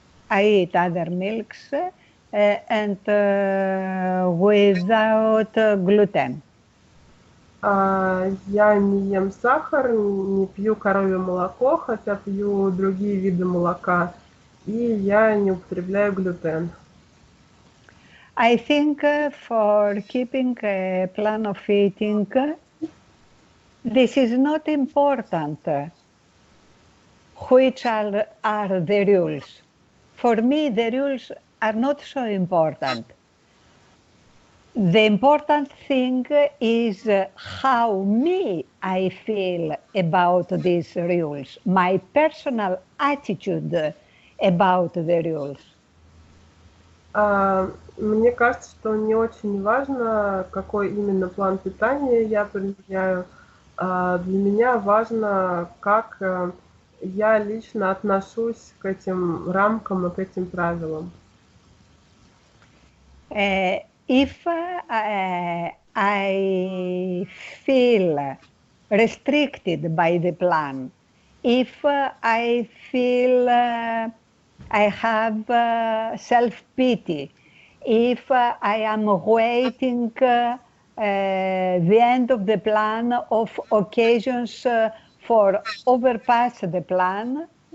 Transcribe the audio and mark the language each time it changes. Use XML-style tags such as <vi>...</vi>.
<en>I eat other milks, and without gluten.</en> <ru>Я не ем сахар, не пью коровье молоко, хотя пью другие виды молока, и я не употребляю глютен.</ru> <en>I think for keeping a plan of eating, this is not important. Which are the rules? For me, the rules are not so important. The important thing is how I feel about these rules, my personal attitude about the rules.</en> <ru>Мне кажется, что не очень важно, какой именно план питания я применяю. Для меня важно, как я лично отношусь к этим рамкам и к этим правилам.</ru> <en>If I feel restricted by the plan, if I feel I have self-pity, if I am waiting the end of the plan of occasions for overpass the plan,</en>